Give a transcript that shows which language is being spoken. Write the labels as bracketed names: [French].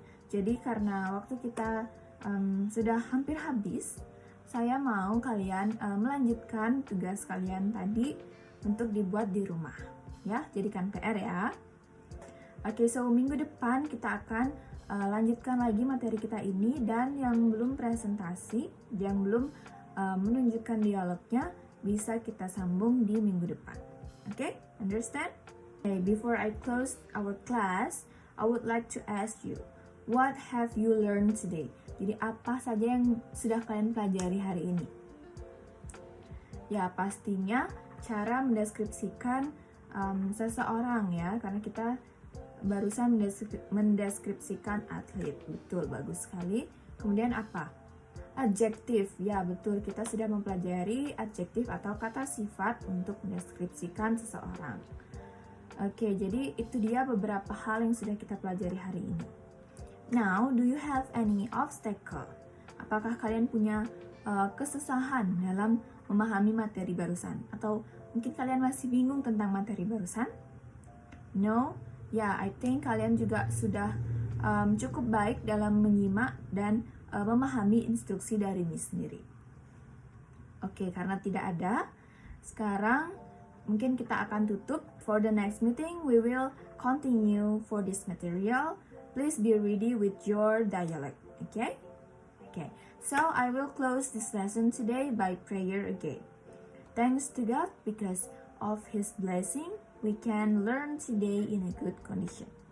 [Indonesian] Jadi karena waktu kita sudah hampir habis, saya mau kalian melanjutkan tugas kalian tadi untuk dibuat di rumah. Ya, jadikan PR ya. Oke, so minggu depan kita akan lanjutkan lagi materi kita ini, dan yang belum presentasi, yang belum menunjukkan dialognya, bisa kita sambung di minggu depan. [English] Oke, understand? Okay, before I close our class, I would like to ask you, what have you learned today? [Indonesian] Jadi apa saja yang sudah kalian pelajari hari ini? Ya, pastinya cara mendeskripsikan seseorang ya, karena kita barusan mendeskripsikan atlet. Betul, bagus sekali. Kemudian apa? Adjektif. Ya, betul, kita sudah mempelajari adjektif atau kata sifat untuk mendeskripsikan seseorang. Oke, jadi itu dia beberapa hal yang sudah kita pelajari hari ini. [English] Now, do you have any obstacle? [Indonesian] Apakah kalian punya kesusahan dalam memahami materi barusan? Atau mungkin kalian masih bingung tentang materi barusan? No? Ya, [English] I think [Indonesian] kalian juga sudah cukup baik dalam menyimak dan memahami instruksi dari Miss sendiri. Oke, karena tidak ada, sekarang mungkin kita akan tutup. [English] For the next meeting, we will continue for this material. Please be ready with your dialect, okay? Okay, so I will close this lesson today by prayer again. Thanks to God, because of His blessing, we can learn today in a good condition.